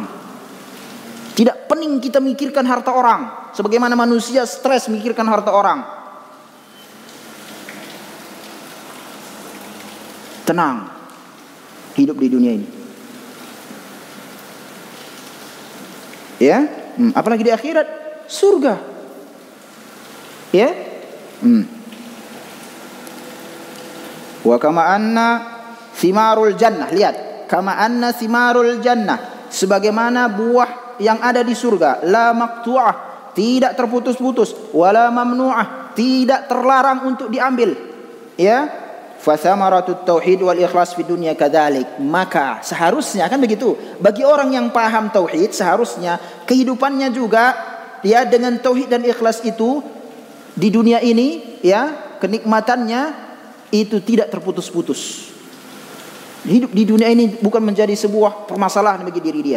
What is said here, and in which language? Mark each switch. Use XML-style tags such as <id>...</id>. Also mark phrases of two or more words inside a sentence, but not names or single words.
<id>Tidak pening kita mikirkan harta orang, sebagaimana manusia stres mikirkan harta orang. Tenang hidup di dunia ini, ya. Apalagi di akhirat, surga, ya.</id> <ar>وكما أن ثمار الجنة,</ar> <id>lihat,</id> <ar>كما أن ثمار الجنة,</ar> <id>sebagaimana buah yang ada di surga,</id> <ar>لا مقطوعة,</ar> <id>tidak terputus-putus,</id> <ar>ولا ممنوعة,</ar> <id>tidak terlarang untuk diambil. Ya,</id> <ar>فثمرة التوحيد والإخلاص في الدنيا كذلك.</ar> <id>Maka seharusnya kan begitu. Bagi orang yang paham tauhid, seharusnya kehidupannya juga ya dengan tauhid dan ikhlas itu di dunia ini, ya, kenikmatannya itu tidak terputus-putus. Hidup di dunia ini bukan menjadi sebuah permasalahan bagi diri dia.</id>